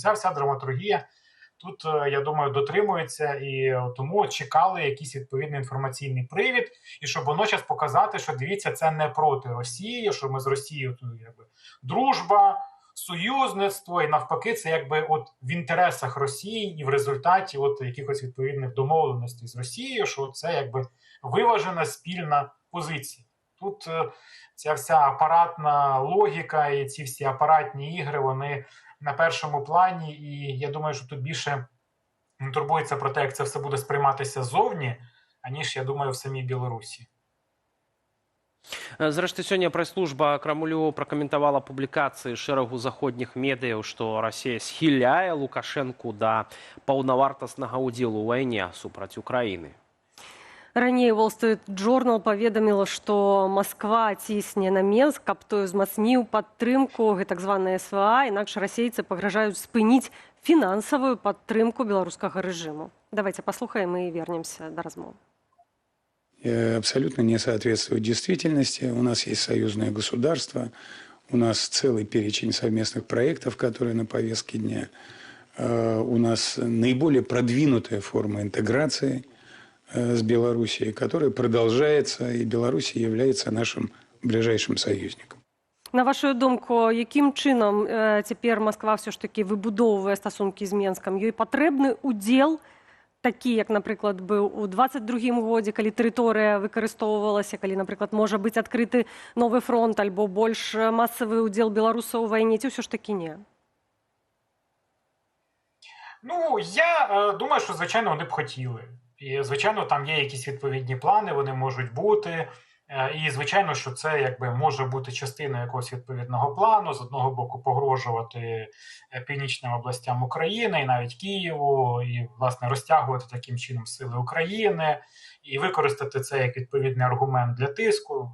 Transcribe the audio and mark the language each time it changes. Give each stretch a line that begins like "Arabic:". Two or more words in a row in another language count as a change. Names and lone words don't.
Ukrainian: Ця вся драматургія тут, я думаю, дотримується, і тому чекали якийсь відповідний інформаційний привід, і щоб водночас показати, що, дивіться, це не проти Росії, що ми з Росією тут якби дружба, союзництво, і навпаки, це якби от в інтересах Росії і в результаті от якихось відповідних домовленостей з Росією, що це якби виважена спільна позиція. Тут ця вся апаратна логіка і ці всі апаратні ігри, вони на першому плані, і я думаю, що тут більше турбується про те, як це все буде сприйматися ззовні, аніж, я думаю, в самій Білорусі.
Belarusian: Зрэшты, сёння прэс-служба Крамлю пракаментавала публікацыі шэрагу заходніх медыяў, што Расія схіляе Лукашэнку да паўнавартаснага ўдзелу ў вайне супраць Украіны. Раней Wall Street Journal паведаміла, што Масква цісне на Менск, каб той узмацніў падтрымку так званай СВА, інакш расейцы пагражаюць спыніць фінансавую падтрымку беларускага рэжыму. Давайте паслухаем і вернемся да размовы.
Russian: Абсолютно не соответствует действительности. У нас есть союзное государство, у нас целый перечень совместных проектов, которые на повестке дня. У нас наиболее продвинутая форма интеграции с Белоруссией, которая продолжается, и Беларусь является нашим ближайшим союзником.
Belarusian: На вашу думку, якім чынам цяпер Масква
Ukrainian: все ж таки
Belarusian: выбудоўвае стасункі з Менскам? Ёй патрэбны удзел такі, як, напрыклад, быў у 22-м годзе, калі тэрыторыя выкарыстоўвалася, калі, напрыклад, можа быць адкрыты новы фронт альбо больш масавы ўдзел беларусаў у вайне, ці ўсё ж такі не?
Ukrainian: Ну, я думаю, що, звичайно, вони б хотіли. І, звичайно, там є якісь відповідні плани, вони можуть бути. І, звичайно, що це якби може бути частиною якогось відповідного плану. З одного боку, погрожувати північним областям України, і навіть Києву, і, власне, розтягувати таким чином сили України, і використати це як відповідний аргумент для тиску.